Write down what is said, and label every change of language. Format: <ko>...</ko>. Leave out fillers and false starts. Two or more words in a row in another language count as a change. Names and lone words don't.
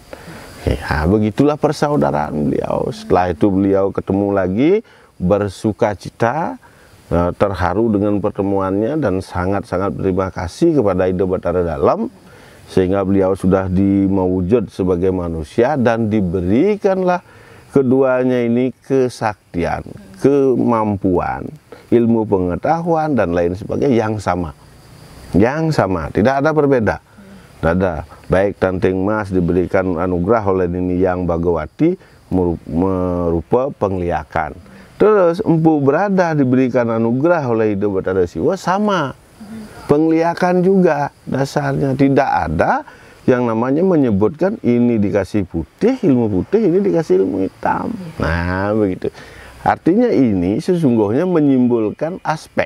<id>Ya, begitulah persaudaraan beliau. Setelah itu beliau ketemu lagi, bersuka cita, terharu dengan pertemuannya, dan sangat-sangat berterima kasih kepada Ida Batara Dalam, sehingga beliau sudah dimewujud sebagai manusia dan diberikanlah keduanya ini kesaktian, kemampuan, ilmu pengetahuan dan lain sebagainya yang sama, tidak ada berbeda. Tidak ada. Baik Tanting Mas diberikan anugerah oleh Nini Yang Bagawati merupa pengliakan. Terus Empu Brada diberikan anugerah oleh Ida Batara Siwa sama, pengliakan juga dasarnya. Tidak ada yang namanya menyebutkan ini dikasih putih, ilmu putih, ini dikasih ilmu hitam. Nah begitu. Artinya ini sesungguhnya menyimbolkan aspek.</id>